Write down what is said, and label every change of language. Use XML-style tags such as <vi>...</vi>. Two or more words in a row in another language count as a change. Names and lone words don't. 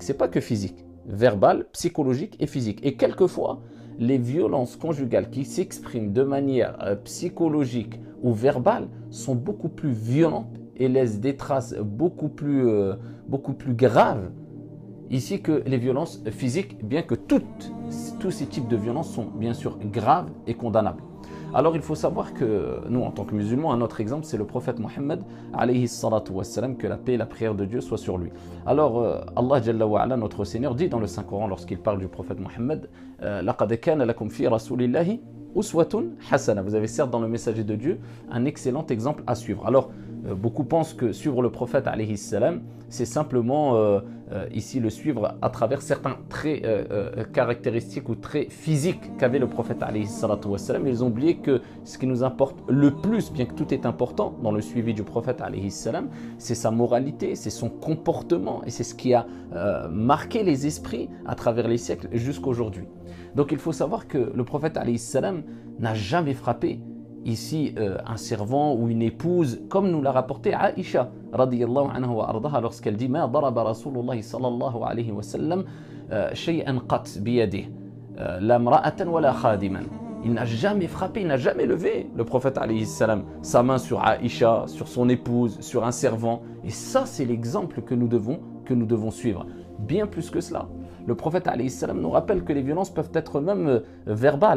<fr>C'est pas que physique, verbal, psychologique et physique. Et quelquefois, les violences conjugales qui s'expriment de manière psychologique ou verbale sont beaucoup plus violentes et laissent des traces beaucoup plus graves ici que les violences physiques, bien que tous ces types de violences sont bien sûr graves et condamnables. Alors il faut savoir que nous, en tant que musulmans, un autre exemple, c'est le prophète Mohammed,</fr> <ar>عليه الصلاة والسلام,</ar> <fr>que la paix et la prière de Dieu soient sur lui. Alors</fr> <ar>الله جل وعلا,</ar> <fr>notre Seigneur, dit dans le Saint-Coran, lorsqu'il parle du prophète Mohammed, «</fr> <ar>لقد كان لكم في رسول الله أسوة حسنة ».</ar> <fr>Vous avez certes dans le messager de Dieu un excellent exemple à suivre. Alors beaucoup pensent que suivre le prophète,</fr> <ar>عليه السلام,</ar> <fr>c'est simplement ici le suivre à travers certains traits caractéristiques ou traits physiques qu'avait le prophète</fr> <ar>عليه الصلاة والسلام.</ar> <fr>Ils ont oublié que ce qui nous importe le plus, bien que tout est important dans le suivi du prophète</fr> <ar>عليه السلام,</ar> <fr>c'est sa moralité, c'est son comportement et c'est ce qui a marqué les esprits à travers les siècles jusqu'à aujourd'hui. Donc il faut savoir que le prophète</fr> <ar>عليه السلام</ar> <fr>n'a jamais frappé ici un servant ou une épouse, comme nous l'a rapporté Aïcha</fr> <ar>رضي الله عنها وأرضاها</ar> <fr>lorsqu'elle dit</fr> <ar>ما ضرب رسول الله صلى الله عليه وسلم شيئا قط بيده لا امرأة ولا خادما.</ar> <fr>Il n'a jamais frappé, il n'a jamais levé, le prophète</fr> <ar>عليه السلام,</ar> <fr>sa main sur Aïcha, sur son épouse, sur un servant. Et ça, c'est l'exemple que nous devons suivre. Bien plus que cela. Le prophète</fr> <ar>عليه السلام</ar> <fr>nous rappelle que les violences peuvent être même verbales.</fr>